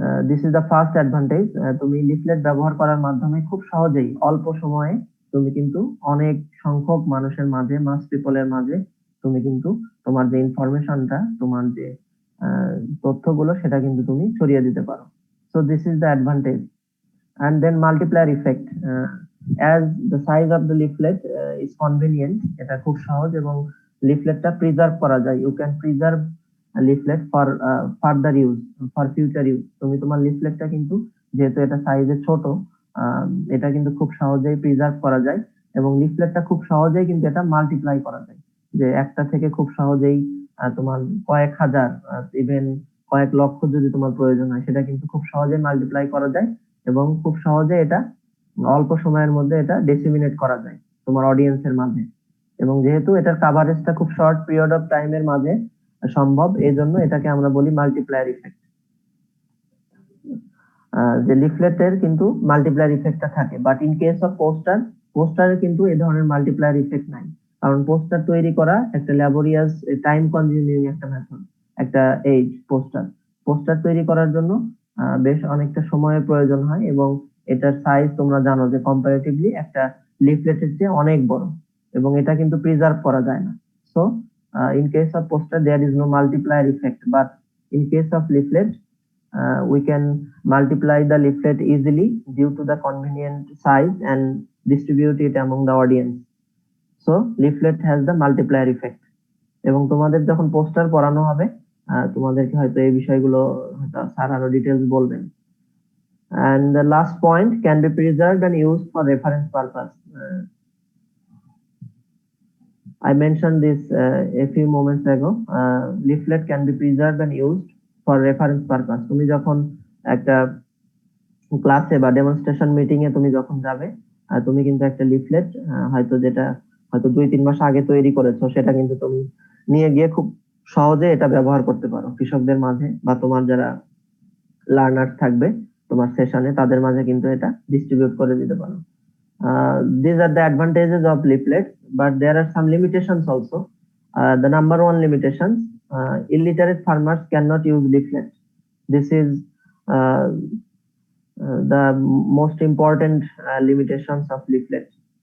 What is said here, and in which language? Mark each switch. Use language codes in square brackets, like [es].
[en] This is the first advantage. [bn] তুমি leaflet ব্যবহার করার মাধ্যমে খুব সহজেই অল্প সময়ে তুমি কিন্তু অনেক সংখ্যক মানুষের মাঝে, মাস পিপলের মাঝে তুমি কিন্তু তোমার যে ইনফরমেশনটা, তোমার যে তথ্যগুলো, সেটা কিন্তু তুমি ছড়িয়ে দিতে পারো। [en] So this is the advantage. And then multiplier effect, as the size of the leaflet is convenient, [bn] এটা খুব সহজ এবং লিফলেটটা প্রিজার্ভ করা যায়। [en] You can preserve a leaflet for further use, for future use. [bn] তুমি তোমার লিফলেটটা কিন্তু, যেহেতু এটা সাইজে ছোট, এটা কিন্তু খুব সহজেই প্রিজার্ভ করা যায় এবং লিফলেটটা খুব সহজেই কিন্তু এটা মাল্টিপ্লাই করা যায়, যে একটা থেকে খুব সহজেই তোমার কয়েক হাজার, ইভেন কয়েক লক্ষ যদি তোমার প্রয়োজন হয়, সেটা কিন্তু খুব সহজে মাল্টিপ্লাই করা যায় এবং খুব সহজে এটা অল্প সময়ের মধ্যে এটা ডিসেমিনেট করা যায় তোমার অডিয়েন্সের মাঝে। এবং যেহেতু এটার কাভারেজটা খুব শর্ট পিরিয়ড অফ টাইমের মাঝে সম্ভব, এই জন্য এটাকে আমরা বলি মাল্টিপ্লায়ার ইফেক্ট। যে লিফলেটের কিন্তু মাল্টিপ্লায়ার ইফেক্টটা থাকে, [en] but in case of [bn] পোস্টারের কিন্তু এই ধরনের মাল্টিপ্লায়ার ইফেক্ট নাই। কারণ পোস্টার তৈরি করা একটা ল্যাবোরিয়াস, টাইম কনজিউমিং একটা মেথড, একটা পোস্টার তৈরি করার জন্য বেশ অনেকটা সময়ের প্রয়োজন হয়, এবং এটার সাইজ তোমরা জানো যে কম্পারেটিভলি একটা লিফলেটের চেয়ে অনেক বড়, এবং এটা কিন্তু প্রিজার্ভ করা যায় না। [en] So in case of poster there is no multiplier effect, but in case of leaflet we can multiply the leaflet easily due to the convenient size and distribute it among the audience. So leaflet has the multiplier effect. [bn] এবং তোমাদের যখন poster পড়ানো হবে তোমাদেরকে হয়তো এই বিষয়গুলো sir আরো ডিটেইলস বলবেন। [en] And the last point, can be preserved and used for reference purpose. I mentioned this a few moments ago. Leaflet can be preserved and used for reference purpose. [bn] তুমি যখন একটা ক্লাসে বা ডেমনস্ট্রেশন মিটিং এ তুমি যখন যাবে, তুমি কিন্তু একটা লিফলেট যেটা হয়তো 2-3 মাস আগে তৈরি করেছো, সেটা কিন্তু তুমি নিয়ে গিয়ে খুব সহজে এটা ব্যবহার করতে পারো কৃষকদের মাঝে, বা তোমার যারা লার্নার থাকবে তোমার সেশনে তাদের মাঝে কিন্তু এটা ডিস্ট্রিবিউট করে দিতে পারো। [en] These are the advantages of leaflets, but there are some limitations also. The number one limitation, illiterate farmers cannot use leaflets. This is the most important limitations of leaflets.